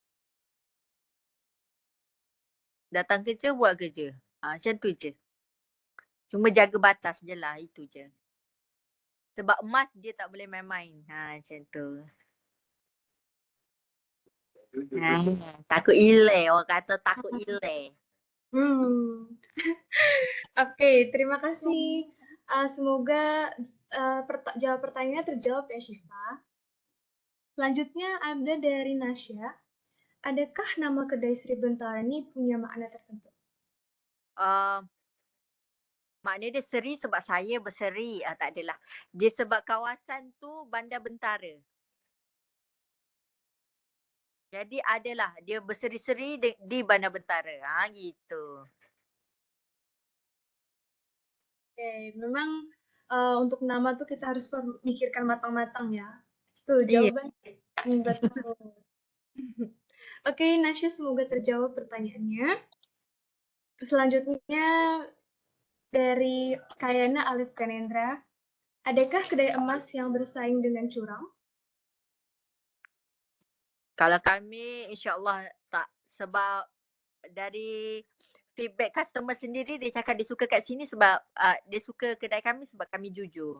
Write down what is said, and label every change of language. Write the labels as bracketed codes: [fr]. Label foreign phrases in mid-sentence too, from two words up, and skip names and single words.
[ms] Datang kerja, buat kerja. Macam tu je. Cuma jaga batas je lah, itu je. Sebab emas dia tak boleh main-main. Macam tu. Takut ilai, orang kata takut ilai. [id] Oke, terima kasih. Semoga jawab pertanyaannya terjawab ya Syifa. Selanjutnya ada dari Nasya. [ms] Adakah nama kedai Sri Bentara ini punya makna tertentu? Maknanya dia seri sebab saya berseri. Tak adalah. Dia sebab kawasan tu Bandar Bentara. Jadi adalah dia berseri-seri di Bandar Bentara. [id] Gitu. Oke, memang untuk nama tuh kita harus memikirkan matang-matang ya. Itu jawabannya. Betul. Oke, Nasya, semoga terjawab pertanyaannya. Selanjutnya dari Kayana Alif Kanendra. [ms] Adakah kedai emas yang bersaing dengan curang? Kalau kami insya-Allah tak, sebab dari [en] feedback customer [ms] sendiri dia cakap dia suka kat sini sebab dia suka kedai kami sebab kami jujur.